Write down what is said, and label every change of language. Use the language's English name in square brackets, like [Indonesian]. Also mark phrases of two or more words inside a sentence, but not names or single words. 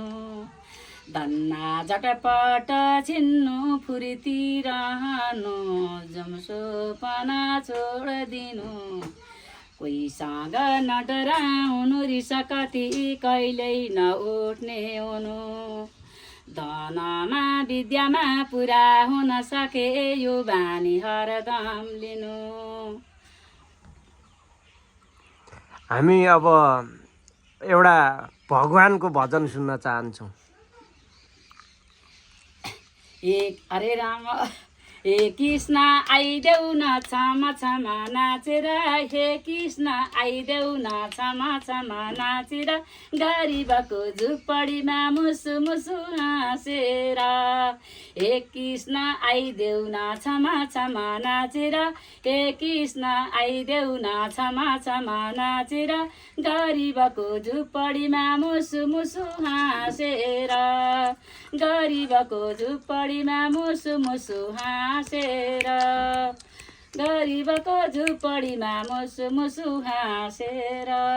[Nepali] धन्ना झटपट छिन्नु फुर्ती रहनु, जमसोपना छोडिदिनु, कोहीसँग नडराउनु, रिस कति कहिल्यै नउठ्ने हुनु, धनमा विद्यामा पुरा हुन सके यो बानी हरदम लिनु। हामी अब एउटा भगवानको भजन सुन्न चाहन्छौँ। हरे राम हे कृष्ण आइदेऊ न क्षमा क्षमा नाचेर, हे कृष्ण आइदेऊ न क्षमा क्षमा नाचेर, गरिबको झुपडीमा मुसु मुसु हाँसेर, हे कृष्ण आइदेऊ न क्षमा क्षमा नाचेर, हे कृष्ण आइदेऊ न क्षमा क्षमा नाचेर, गरिबको झुपडीमा मुसु मुसु हाँसेर, गरिबको झुपडीमा मुसु मुसु हाँसेर, गरिबको झुपडीमा मुसु मुसु हाँसेर।